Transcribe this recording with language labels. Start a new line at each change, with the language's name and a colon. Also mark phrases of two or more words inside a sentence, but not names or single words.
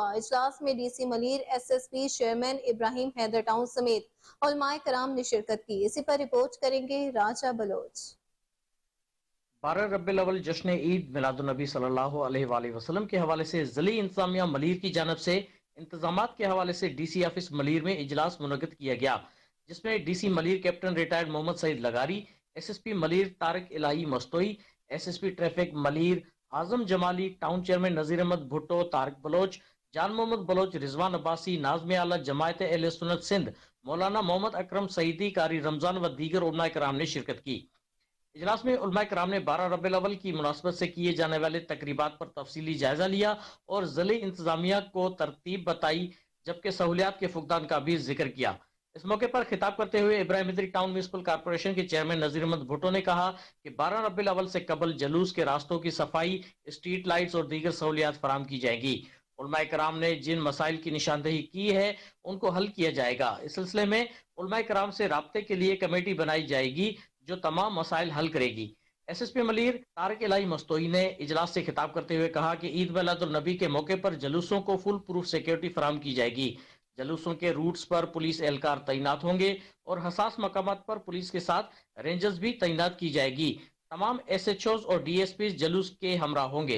Urdu: اجلاس میں ڈی سی ملیر، SSP چیئرمین ابراہیم حیدر ٹاؤن سمیت علمائے کرام نے شرکت کی. اسی پر رپورٹ کریں گے راجہ بلوچ. 12 ربیع الاول جشن عید میلاد النبی صلی اللہ علیہ وسلم کے حوالے سے ضلع انتظامیہ ملیر کی جانب سے انتظامات کے حوالے سے DC آفس ملیر میں اجلاس منعقد کیا گیا، جس میں DC ملیر کیپٹن ریٹائرڈ محمد سعید لغاری، SSP ملیر طارق الٰہی مستوئی، SSP ٹریفک ملیر اعظم جمالی، ٹاؤن چیئرمین نذیر احمد بھٹو، طارق بلوچ، جان محمد بلوچ، رضوان عباسی، ناظم اعلیٰ جمعیت اہل سنت سندھ، مولانا محمد اکرم سعیدی، قاری رمضان و دیگر علمائے کرام نے شرکت کی. اجلاس میں علمائے کرام نے 12 ربیع الاول کی مناسبت سے کیے جانے والے تقریبات پر تفصیلی جائزہ لیا اور ضلعے انتظامیہ کو ترتیب بتائی، جبکہ سہولیات کے فقدان کا بھی ذکر کیا. اس موقع پر خطاب کرتے ہوئے ابراہیم حیدری ٹاؤن میونسپل کارپوریشن کے چیئرمین نذیر احمد بھٹو نے کہا کہ 12 ربیع الاول سے قبل جلوس کے راستوں کی صفائی,
English: street lights
Urdu: اور دیگر سہولیات فراہم کی جائے گی. علمائے کرام نے جن مسائل کی نشاندہی کی ہے ان کو حل کیا جائے گا. اس سلسلے میں علمائے کرام سے رابطے کے لیے کمیٹی بنائی جائے گی جو تمام مسائل حل کرے گی. SSP ملیر طارق الٰہی مستوئی نے اجلاس سے خطاب کرتے ہوئے کہا کہ عید میلاد النبی کے موقع پر جلوسوں کو
English: full proof security
Urdu: فراہم کی جائے گی. جلوسوں کے روٹس پر پولیس اہلکار تعینات ہوں گے اور حساس مقامات پر پولیس کے ساتھ رینجرز بھی تعینات کی جائے گی. تمام SHOs اور DSPs جلوس کے ہمراہ ہوں گے.